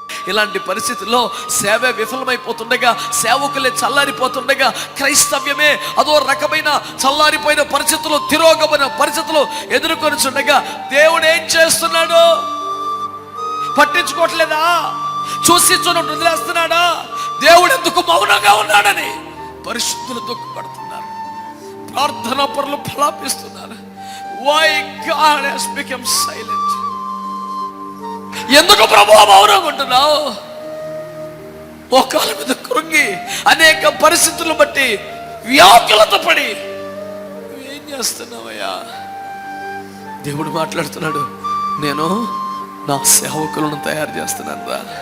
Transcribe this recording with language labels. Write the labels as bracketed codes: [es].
[te] ఇలాంటి పరిస్థితుల్లో సేవే విఫలమైపోతుండగా, సేవకులే చల్లారిపోతుండగా, క్రైస్తవ్యమే అదో రకమైన చల్లారిపోయిన పరిస్థితులు, తిరోగమైన పరిస్థితులు ఎదుర్కొని చుండగా దేవుడు ఏం చేస్తున్నాడు? పట్టించుకోవట్లేదా? చూసి చూడండి వదిలేస్తున్నాడా? దేవుడు ఎందుకు మౌనంగా ఉన్నాడని పరిశుద్ధులు దుఃఖపడుతున్నారు, ప్రార్థనా పరులు ఫలాపిస్తున్నారు. [en] Why God has become silent? [te] ఎందుకు ప్రభువా మౌనంగా ఉంటున్నావు? మోకాళ్ళ మీద కృంగి అనేక పరిస్థితులను బట్టి వ్యాకులత పడి ఏం చేస్తున్నావయ్యా? దేవుడు మాట్లాడుతున్నాడు, నేను నా సేవకులను తయారు చేస్తున్నాను రా.